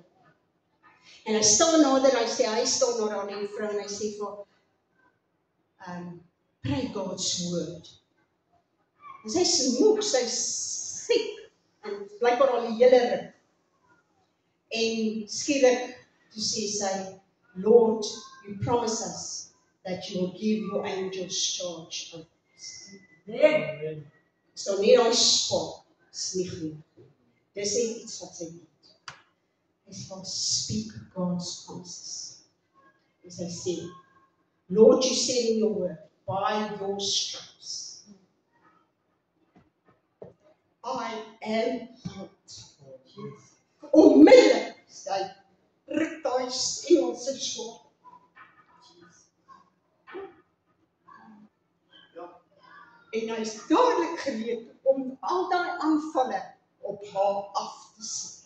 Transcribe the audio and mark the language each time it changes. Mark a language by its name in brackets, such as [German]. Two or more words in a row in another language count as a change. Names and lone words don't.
[Afrikaans] En hy staan nader, hy staan nader aan die vrou en hy sê vir [English] pray God's word. [Afrikaans] En sy smoek, sy siek, en blijkbaar al die hele ruk. En skielik, toe sê sy, [English] Lord, you promise us that you will give your angels charge of us. Amen. [Afrikaans] So nie daai spot, is nie genoeg. Dis iets wat sy weet. Hy sê, [English] speak God's promises. [Afrikaans] En sy sê, [English] Lord, you said in your word, by your stripes, I am healed. [Afrikaans] Onmiddellik, sy ruk daai engel sy swaard. En hy is dadelik gereed om al daai aanvalle op haar af te sien.